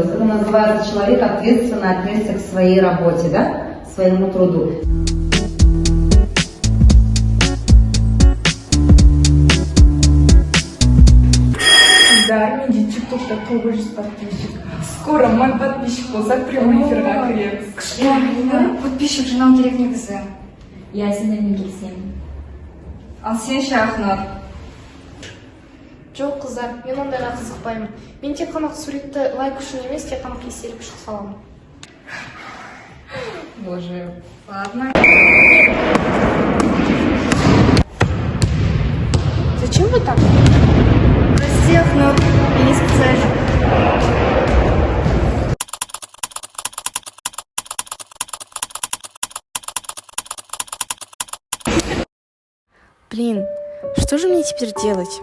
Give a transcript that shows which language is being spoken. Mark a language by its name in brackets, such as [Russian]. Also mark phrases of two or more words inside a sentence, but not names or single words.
[Russian] Это называется человек ответственно отнесся к своей работе, да? К своему труду. Да, видите, тут такой ужас подписчик. Скоро мой подписчик [Kazakh] болсак прямой эфирге кіреміз. Подписчик жинау керек негізі. Я сендермен келісемін. Ал сен ше Ақнар? Жоқ қыздар, мен ондайға қызықпаймын. Мен тек қана суретті лайк үшін емес, тек қана кеселік үшін саламын. [Russian] Боже, ладно. Зачем вы так? Прости, Ақнар, я не специально. Блин, что же мне теперь делать?